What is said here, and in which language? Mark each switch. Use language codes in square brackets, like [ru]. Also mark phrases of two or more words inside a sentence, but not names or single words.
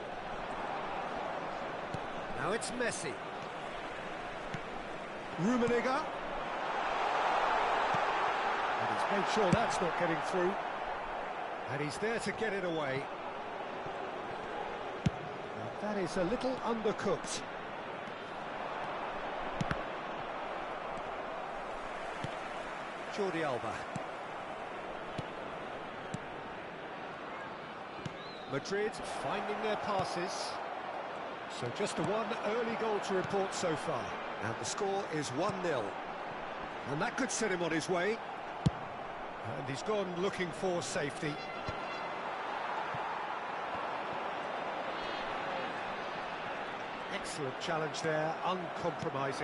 [en] Now it's Messi. Rummenigge. And he's made sure that's not getting through. And he's there to get it away. Now that is a little undercooked. Jordi Alba. Madrid finding their passes. So just the one early goal to report so far. And the score is 1-0. And that could set him on his way. And he's gone looking for safety. Excellent challenge there, uncompromising.